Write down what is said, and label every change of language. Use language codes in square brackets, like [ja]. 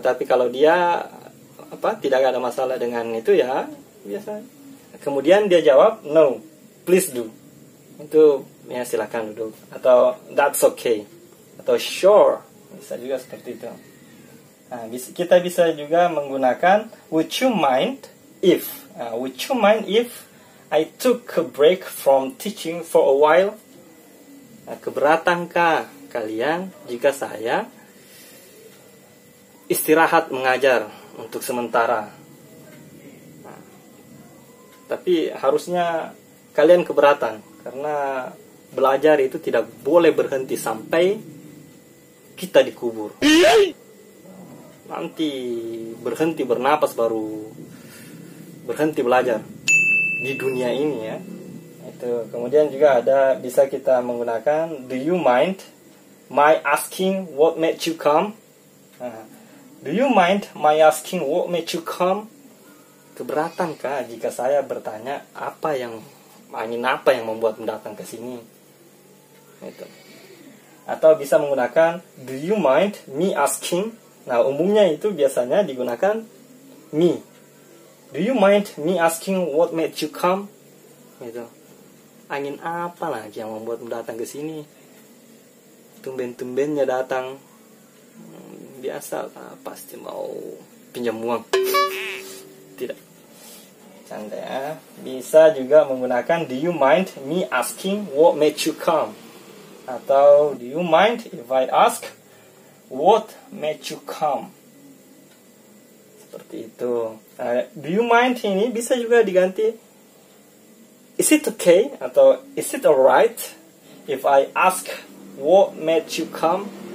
[id] Tapi kalau dia tidak ada masalah dengan itu, ya biasa. Kemudian dia jawab, no, please do. Itu ya silakan duduk. Atau that's okay. Atau sure. Bisa juga seperti itu. Nah, kita bisa juga menggunakan would you mind if. [en] Would you mind if I took a break from teaching for a while? [id] Nah, keberatankah kalian jika saya istirahat mengajar untuk sementara? Nah, tapi harusnya kalian keberatan, karena belajar itu tidak boleh berhenti sampai kita dikubur. Nanti berhenti bernapas baru berhenti belajar di dunia ini ya. Itu. [en] Kemudian juga bisa kita menggunakan do you mind my asking what made you come? Nah, do you mind my asking what made you come? [id] Keberatankah jika saya bertanya angin apa yang membuat datang ke sini? [en] Itu. Atau bisa menggunakan do you mind me asking? [id] Nah, umumnya itu biasanya digunakan me. [en] Do you mind me asking what made you come? [id] Gitu. Angin apa lagi yang membuat datang ke sini? Tumben-tumbennya datang. Biasa pasti mau pinjam uang. Tidak. Canda ya. [en] Bisa juga menggunakan do you mind me asking what made you come? Atau do you mind if I ask what made you come? [id] Seperti itu. [en] Do you mind ini bisa juga diganti is it okay? Atau is it alright if I ask what made you come?